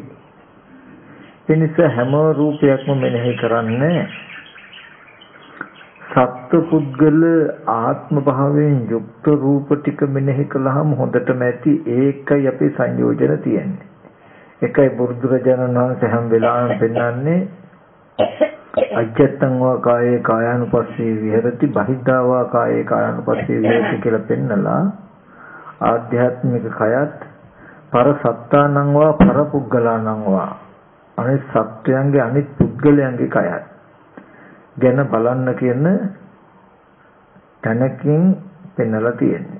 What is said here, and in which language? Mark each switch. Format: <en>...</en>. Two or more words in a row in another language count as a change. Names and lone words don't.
<si>ඒ නිසා හැම රූපයක්ම මෙනෙහි කරන්නේ සත්පුද්ගල ආත්ම භාවයෙන් යුක්ත රූප ටික මෙනෙහි කළාම හොඳටම ඇති. ඒකයි අපේ සංයෝජන තියෙන්නේ. ඒකයි බුදුරජාණන් වහන්සේ හැම වෙලාවෙම පෙන්වන්නේ</si> <pi>අජත්තං වා කායේ කායානුපස්සී විහෙරති බහිද්ධා වා කායේ කායානුපස්සී විහෙරති</pi> <si>කියලා පෙන්නලා ආධ්‍යාත්මික කයත්</si> <pi>පර සත්තානං වා පර පුද්ගලානං වා</pi> <si>අනිත් සත්‍යයන්ගේ අනිත් පුද්ගලයන්ගේ කයත් ගැන බලන්න කියන තැනකින් පෙන්නලා තියෙන්නේ.</si>